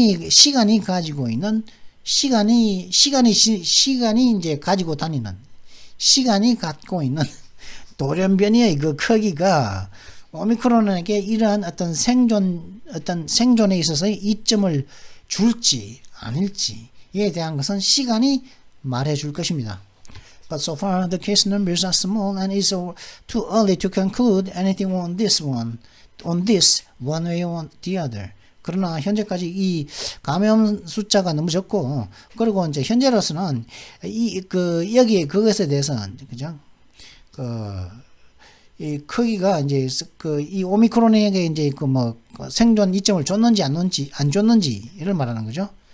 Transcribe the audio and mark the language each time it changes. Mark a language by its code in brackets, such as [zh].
[ko] 시간이 가지고 있는 시간이 이제 가지고 다니는 시간이 갖고 있는 돌연변이의 크기가 오미크론에게 이러한 어떤 생존에 있어서의 이점을 줄지 아닐지에 대한 것은 시간이 말해 줄 것입니다. [en] But so far the case numbers are small and it's too early to conclude anything on this one way or the other. [ko] 그러나 현재까지 이 감염 숫자가 너무 적고, 그리고 이제 현재로서는 여기에 그것에 대해서는, 그죠? 이 크기가 이제 이 오미크론에게 이제 생존 이점을 줬는지 안 줬는지를 말하는 거죠.